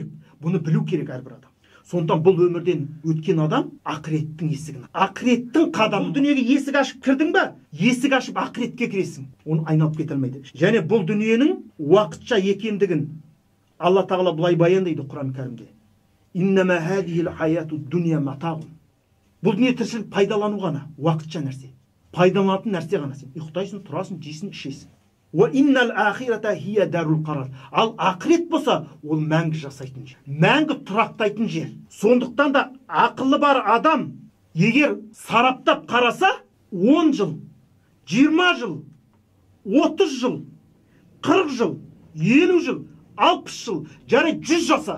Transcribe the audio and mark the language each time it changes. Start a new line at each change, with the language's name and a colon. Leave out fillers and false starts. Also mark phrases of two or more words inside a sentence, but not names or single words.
Kazakh: Бұны білу керек әрбір адам. Сондықтан бұл өмірден өткен адам ақыреттің есігін. Ақыреттің қадамы. Дүниеге есік ашып кірдің ба? Есік ашып ақыретке кіресің. Оны айналып кете алмайды. Және бұл дүниенің уақытша екендігін Алла Тағала былай баяндайды Құран Кәрімде.
Arabic: إنما هذه الحياة الدنيا متاع.
Kazakh: Бұл дүние тіршілік пайдалану ғана, уақытша нәрсе. Пайдаланатын нәрсе ғана. Сен ұйықтайсың, тұрасың, жейсің, ішесің.
Arabic: وإن الآخرة هي دار القرار.
Kazakh: Ал ақырет болса, ол мәңгі жасайтын жер, мәңгі тұрақтайтын жер. Сондықтан да ақылы бар адам егер сараптап қараса, 10 жыл, 20 жыл, 30 жыл, 40 жыл, 50 жыл, 60 жыл, жарайды 100 жаса.